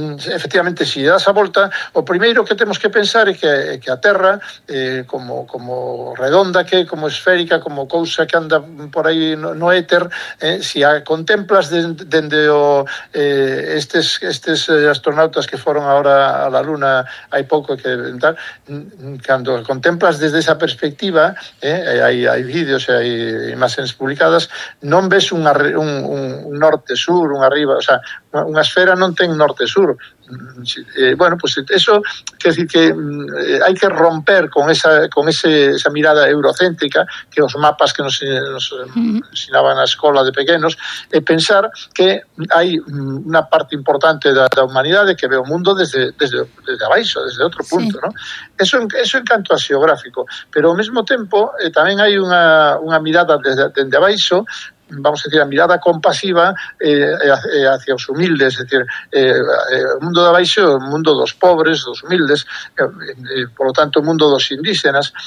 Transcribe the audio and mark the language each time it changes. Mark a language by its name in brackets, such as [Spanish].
[Galician] Efectivamente, si das a volta, o primeiro o que temos que pensar é que a Terra, como redonda, que como esférica, como cousa que anda por aí no éter, si a contemplas dende estes astronautas que foron [Spanish] ahora a la Luna [Galician] hai pouco, que tal, cando contemplas desde esa perspectiva, hai vídeos e hai imaxes publicadas, non ves un norte-sur, unha arriba, o sea, unha esfera non ten norte-sur. Bueno, pues eso [Spanish] Quiero decir que hay que romper con esa mirada eurocéntrica, que los mapas que nos enseñaban a escola de pequeños, y pensar que hay una parte importante [Galician] da humanidade que ve o mundo desde abaixo, desde outro punto, [Spanish] sí, ¿no? [Galician] Eso en canto a xeográfico, pero ao mesmo tempo tamén hai unha mirada desde abaixo, [Spanish] vamos a decir, [Galician] a mirada compasiva hacia os humildes, [Spanish] es decir, [Galician] o mundo de abaixo, o mundo dos pobres, dos humildes, [Spanish] por lo tanto, [Galician] o mundo dos indígenas.